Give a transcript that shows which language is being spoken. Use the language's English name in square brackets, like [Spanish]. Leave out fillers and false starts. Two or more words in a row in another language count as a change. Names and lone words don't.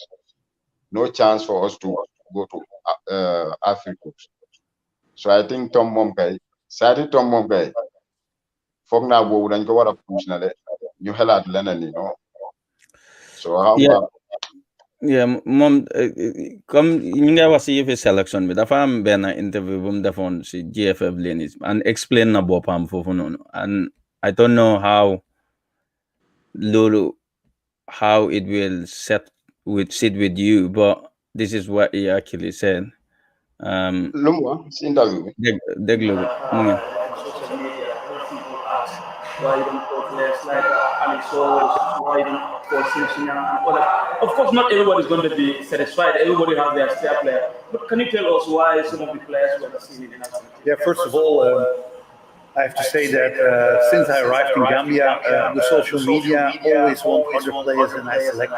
[English] No chance for us to go to Africa. [Wolof] So I think Tom moom kay foog naa boobu dañ ko war a push na de ñu xelaat leneen so moom comme ñu nga wax si yëfi sélection bi dafa am benn interview bu mu defoon si GFF Lenis and explain na boppam foofu noonu [English] and I don't know how it will sit with you but this is what he actually said. [Wolof] Lu mu wax si interview bi. Déglu mu ngi. [English] Why you don't put players like Alex Soros, why you don't put Simpson and other. Of course, not everybody is going to be satisfied. Everybody has their star player. But can you tell us why some of the players were not seen in Africa? Yeah, first of all, I have to say that since I arrived in Gambia, the social media always want other players than I selected.